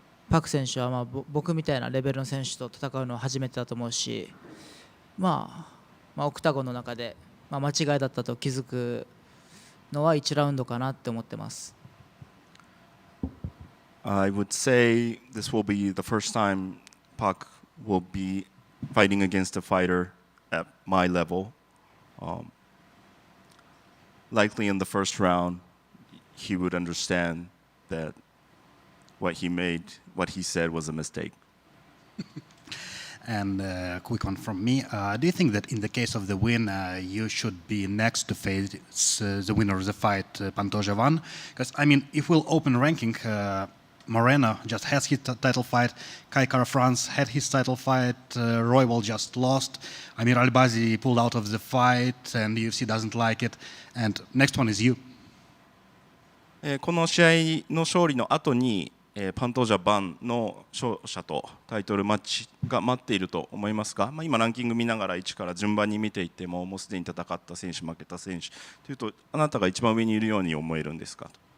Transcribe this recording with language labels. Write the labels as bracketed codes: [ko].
[ja] パク選手は僕みたいなレベルの選手と戦うのは初めてだと思うし、オクタゴンの中で、間違いだったと気づくのは1ラウンドかなって思ってます。 [en] I would say this will be the first time Park will be fighting against a fighter at my level. Likely in the first round, he would understand that what he said was a mistake. And quick one from me. Do you think that in the case of the win, you should be next to face the winner of the fight, Pantoja Van? Because, if we'll open ranking, Moreno just has his title fight. Kai Kara France had his title fight. Royval just lost. Amir Albazi pulled out of the fight, and the UFC doesn't like it. And next one is you. [ja] この試合の勝利の後に、パントージャバンの勝者とタイトルマッチが待っていると思いますが、今ランキング見ながら1から順番に見ていっても、もうすでに戦った選手負けた選手というと、あなたが一番上にいるように思えるんですか？